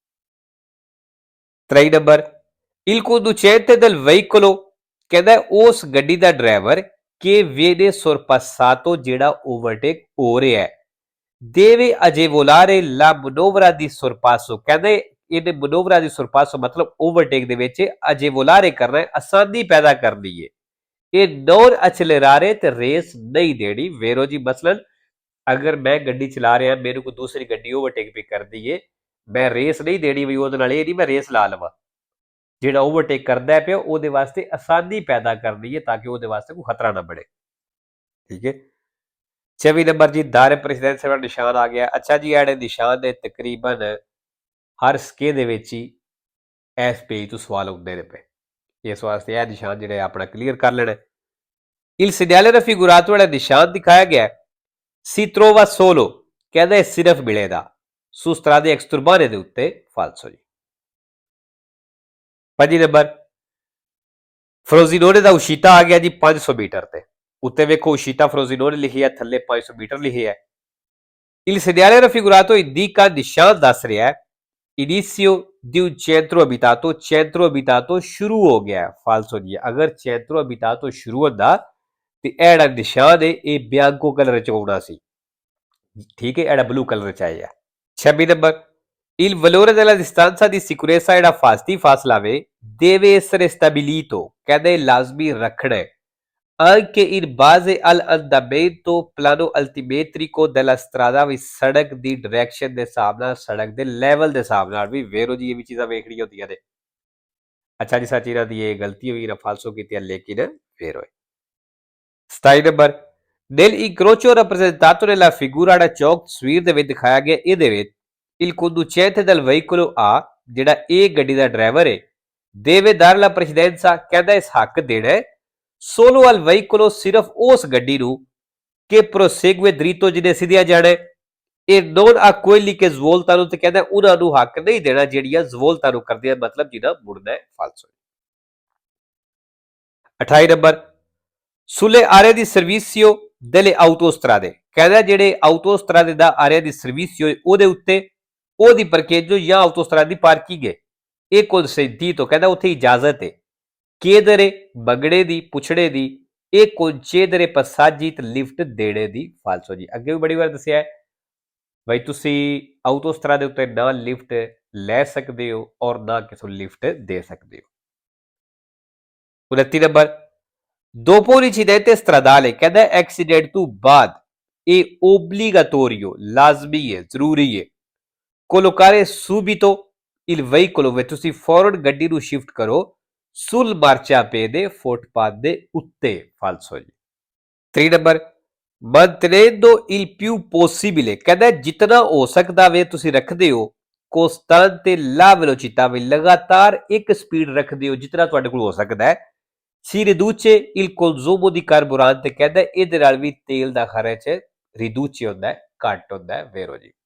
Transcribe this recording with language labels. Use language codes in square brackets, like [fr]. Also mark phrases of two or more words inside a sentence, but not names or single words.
[pa] 23 ਨੰਬਰ [it] il conducente del veicolo [pa] ਕਹਿੰਦਾ ਉਸ ਗੱਡੀ ਦਾ ਡਰਾਈਵਰ [it] che viene sorpassato [pa] ਜਿਹੜਾ ਓਵਰਟੇਕ ਹੋ ਰਿਹਾ ਹੈ [it] deve agevolare la manovra di sorpasso [pa] ਕਹਿੰਦੇ ਇਹਨੇ [it] manovra di [pa] sorpasso ਮਤਲਬ ਓਵਰਟੇਕ ਦੇ ਵਿੱਚ ਅਜੇਵੋਲਾਰੇ ਕਰਨਾ ਹੈ ਆਸਾਨੀ ਪੈਦਾ ਕਰਨੀ ਹੈ ਇਹ [it] non accelerare [pa] ਤੇ ਰੇਸ ਨਹੀਂ ਦੇਣੀ ਵੇਰੋ ਜੀ ਮਸਲਨ ਅਗਰ ਮੈਂ ਗੱਡੀ ਚਲਾ ਰਿਹਾ ਮੈਨੂੰ ਕੋਈ ਦੂਸਰੀ ਗੱਡੀ ਓਵਰਟੇਕ ਵੀ ਕਰਦੀ ਏ ਮੈਂ ਰੇਸ ਨਹੀਂ ਦੇਣੀ ਵੀ ਉਹਦੇ ਨਾਲ ਇਹ ਨਹੀਂ ਮੈਂ ਰੇਸ ਲਾ ਲਵਾਂ ਜਿਹੜਾ ਓਵਰਟੇਕ ਕਰਦਾ ਪਿਆ ਉਹਦੇ ਵਾਸਤੇ ਆਸਾਨੀ ਪੈਦਾ ਕਰਨੀ ਹੈ ਤਾਂ ਕਿ ਉਹਦੇ ਵਾਸਤੇ ਕੋਈ ਖਤਰਾ ਨਾ ਬਣੇ ਠੀਕ ਹੈ 24 ਨੰਬਰ ਜੀ ਦਾਇਰੇ ਪ੍ਰੈਜ਼ੀਡੈਂਸੀ ਵਾਲਾ ਨਿਸ਼ਾਨ ਆ ਗਿਆ ਅੱਛਾ ਜੀ ਇਹੜੇ ਨਿਸ਼ਾਨ ਦੇ ਤਕਰੀਬਨ ਹਰ ਸਕੇ ਦੇ ਵਿੱਚ ਹੀ ਇਸ ਪੇਜ ਤੋਂ ਸਵਾਲ ਹੁੰਦੇ ਨੇ ਪਏ ਇਸ ਵਾਸਤੇ ਇਹ ਨਿਸ਼ਾਨ ਜਿਹੜੇ ਆਪਣਾ ਕਲੀਅਰ ਕਰ ਲੈਣਾ [it] il segnale raffigurato [pa] ਵਾਲਾ ਨਿਸ਼ਾਨ ਦਿਖਾਇਆ ਗਿਆ [it] si trova solo [pa] ਕਹਿੰਦਾ ਇਹ ਸਿਰਫ ਮਿਲੇਗਾ [it] su strade exturbane [pa] ਦੇ ਉੱਤੇ falso ਜੀ 5 ਨੰਬਰ ਫਰੋਜ਼ੀਨੋਨੇ ਦਾ ਉਸ਼ੀਤਾ ਆ ਗਿਆ ਜੀ 500 ਮੀਟਰ ਤੇ ਉੱਤੇ ਵੇਖੋ ਉਸ਼ੀਤਾ ਫਰੋਜ਼ੀਨੋਨੇ ਲਿਖੀ ਹੈ ਥੱਲੇ 500 ਮੀਟਰ ਲਿਖੀ ਹੈ [it] il segnale raffigurato indica [pa] ਨਿਸ਼ਾਨ ਦੱਸ ਰਿਹਾ ਹੈ [it] inizio di un centro abitato [pa] ਸ਼ੁਰੂ ਹੋ ਗਿਆ ਫਾਲਸੋ ਜੀ ਅਗਰ [it] centro abitato [pa] ਸ਼ੁਰੂ ਹੁੰਦਾ ਤੇ ਇਹ ਜਿਹੜਾ ਨਿਸ਼ਾਨ ਹੈ ਇਹ ਬਿਆਂਕੋ ਕਲਰ ਚ ਆਉਣਾ ਸੀ ਠੀਕ ਹੈ ਇਹੜਾ ਬਲੂ ਕਲਰ ਚ ਆਇਆ 26 ਨੰਬਰ [it] il valore della distanza di sicurezza [pa] ਜਿਹੜਾ ਫਾਸਤੀ ਫਾਸਲਾ ਵੇ [it] deve essere stabilito [pa] ਕਹਿੰਦੇ ਲਾਜ਼ਮੀ ਰੱਖਣਾ ਹੈ [it] anche in base all'andamento plano altimetrico della strada [pa] ਵੀ ਸੜਕ ਦੀ ਡਾਇਰੈਕਸ਼ਨ ਦੇ ਹਿਸਾਬ ਨਾਲ ਸੜਕ ਦੇ ਲੈਵਲ ਦੇ ਹਿਸਾਬ ਨਾਲ ਵੀ ਵੇਰੋ ਜੀ ਇਹ ਵੀ ਚੀਜ਼ਾਂ ਵੇਖਣੀਆਂ ਹੁੰਦੀਆਂ ਨੇ ਅੱਛਾ ਜੀ ਸੱਚ ਇਹਨਾਂ ਦੀ ਇਹ ਗਲਤੀ ਹੋਈ ਨਾ ਫਾਲਸੋ ਕੀਤੀ ਲੇਕਿਨ ਫੇਰ ਹੋਏ 27 ਨੰਬਰ [it] nel incrocio rappresentato nella figura [pa] ਦਾ ਚੌਕ ਤਸਵੀਰ ਦੇ ਵਿੱਚ ਦਿਖਾਇਆ ਗਿਆ ਇਹਦੇ ਵਿੱਚ [it] il conducente del veicolo A [pa] ਜਿਹੜਾ ਇਹ ਗੱਡੀ ਦਾ ਡਰਾਈਵਰ ਹੈ [it] deve dare la precedenza [pa] ਕਹਿੰਦਾ ਇਸ ਹੱਕ ਦੇਣਾ [it] solo al veicolo [pa] ਸਿਰਫ ਉਸ ਗੱਡੀ ਨੂੰ [it] che prosegue dritto [pa] ਜਿਹਨੇ ਸਿੱਧਿਆ ਜਾਣਾ ਇਹ [it] non a quelli che svoltano [pa] ਤੇ ਕਹਿੰਦਾ ਉਹਨਾਂ ਨੂੰ ਹੱਕ ਨਹੀਂ ਦੇਣਾ ਜਿਹੜੀਆਂ ਜ਼ਵੋਲਤਾਂ ਨੂੰ ਕਰਦੀਆਂ ਮਤਲਬ ਜਿਹਨਾਂ ਮੁੜਨਾ ਹੈ ਫਾਲਸੋ 28 ਨੰਬਰ [it] sulle aree di servizio delle autostrade [pa] ਕਹਿੰਦਾ ਜਿਹੜੇ autostrade ਦਾ [it] area di servizio [pa] ਉਹਦੇ ਉੱਤੇ ਉਹਦੀ parcheggio ਜਾਂ autostrade ਦੀ ਪਾਰਕਿੰਗ ਹੈ ਇਹ consentito ਕਹਿੰਦਾ ਉੱਥੇ ਇਜਾਜ਼ਤ ਹੈ chiedere ਮੰਗਣੇ ਦੀ ਪੁੱਛੜੇ ਦੀ ਇਹ [it] concedere passaggi [pa] ਤੇ ਲਿਫਟ ਦੇਣੇ ਦੀ ਫਾਲਸੋ ਜੀ ਅੱਗੇ ਵੀ ਬੜੀ ਵਾਰ ਦੱਸਿਆ ਹੈ ਬਈ ਤੁਸੀਂ autostrade ਦੇ ਉੱਤੇ ਨਾ ਲਿਫਟ ਲੈ ਸਕਦੇ ਹੋ ਔਰ ਨਾ ਕਿਸੇ ਨੂੰ ਲਿਫਟ ਦੇ ਸਕਦੇ ਹੋ 29 ਨੰਬਰ [it] dopo l'incidente stradale [pa] ਕਹਿੰਦਾ ਐਕਸੀਡੈਂਟ ਤੋਂ ਬਾਅਦ ਇਹ obligatorio ਲਾਜ਼ਮੀ ਹੈ ਜ਼ਰੂਰੀ ਹੈ [it] collocare subito il veicolo [pa] ਵਿੱਚ ਤੁਸੀਂ ਫੌਰਨ ਗੱਡੀ ਨੂੰ ਸ਼ਿਫਟ ਕਰੋ [it] sul marciapiede [pa] ਦੇ ਫੁੱਟਪਾਥ ਦੇ ਉੱਤੇ ਫਾਲਸੋ ਜੀ 3 ਨੰਬਰ [it] mantenendo il più possibile [pa] ਕਹਿੰਦਾ ਜਿੰਨਾ ਹੋ ਸਕਦਾ ਵੇ ਤੁਸੀਂ ਰੱਖਦੇ ਹੋ [it] costante la velocità [pa] ਵੀ ਲਗਾਤਾਰ ਇੱਕ ਸਪੀਡ ਰੱਖਦੇ ਹੋ ਜਿੰਨਾ ਤੁਹਾਡੇ ਕੋਲ ਹੋ ਸਕਦਾ ਹੈ [it] si riduce il consumo di carburante [pa] ਕਹਿੰਦਾ ਇਹਦੇ ਨਾਲ ਵੀ ਤੇਲ ਦਾ ਖਰਚ ਰਿਡਿਊਸ ਹੁੰਦਾ ਹੈ ਘੱਟ ਹੁੰਦਾ ਹੈ ਵੇਰੋ ਜੀ